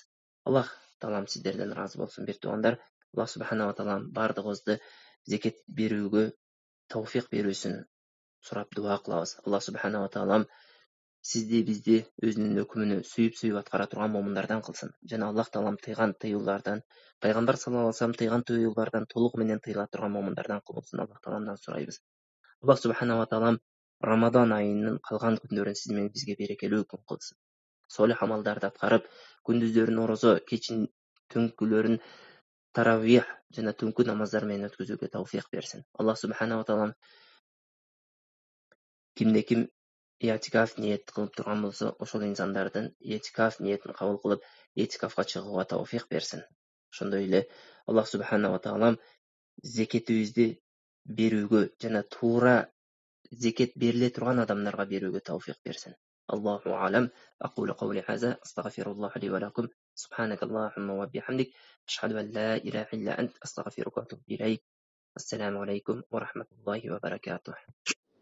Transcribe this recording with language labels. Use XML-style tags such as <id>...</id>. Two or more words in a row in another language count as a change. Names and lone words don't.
<ky>Аллах таалам сиздерден ыраазы болсун, бир туугандар. Аллах субханала таалам бардыгыбызды зекет берүүгө тауфик берүүсүн сурап дуа кылабыз. Аллах субханала таалам сизди бизди өзүнүн өкүмүнө сүйүп аткара турган момундардан кылсын. Жана Аллах таалам тыйган тыюулардан, пайгамбар</ky> <ar>صلى الله عليه وسلم</ar> <ky>тыйган тыюулардан толук менен тыйыла турган момундардан кылсын. Аллах тааламдан сурайбыз. Аллах субханала таалам Рамадан айынын калган күндөрүн сиз менен бизге берекелүү күн кылсын. Солих амалдарды аткарып, күндүздөрүн орозо, кечин түнкүлөрүн таравих жана түнкү намаздар менен өткөзүүгө тауфик берсин. Аллах субханала таалам кимде ким этикаф ниет кылып турган болсо, ошол инсандардын этикаф ниетин кабыл кылып, этикафка чыгууга тауфик берсин. Ошондой эле Аллах субханала таалам зекетибизди берүүгө жана туура зекет бериле турган адамдарга берүүгө тауфик берсин.</ky> <ar>الله أعلم. أقول قولي هذا أستغفر الله لي ولكم. سبحانك اللهم وبحمدك أشهد أن لا إله إلا أنت أستغفرك وأتوب إليك. السلام عليكم ورحمة الله وبركاته.</ar>